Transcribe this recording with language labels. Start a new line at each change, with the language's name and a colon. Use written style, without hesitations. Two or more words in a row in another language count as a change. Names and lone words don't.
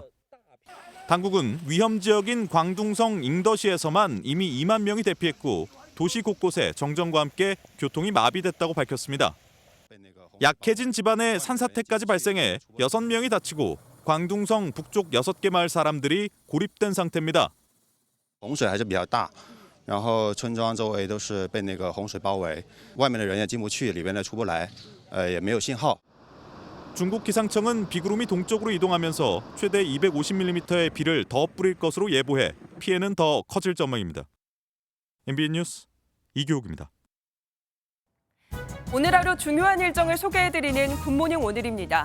Korean: 당국은 위험 지역인 광둥성 잉더시에서만 이미 2만 명이 대피했고 도시 곳곳에 정전과 함께 교통이 마비됐다고 밝혔습니다. 약해진 집안에 산사태까지 발생해 6명이 다치고 광둥성 북쪽 6개 마을 사람들이 고립된 상태입니다.
Chinese: 洪水还是比较大，然后村庄周围都是被那个洪水包围，外面的人也进不去，里边的出不来，也没有信号。
Korean: 중국 기상청은 비구름이 동쪽으로 이동하면서 최대 250mm의 비를 더 뿌릴 것으로 예보해 피해는 더 커질 전망입니다. MBN 뉴스 이교욱입니다. 오늘 하루 중요한 일정을 소개해드리는 굿모닝 오늘입니다.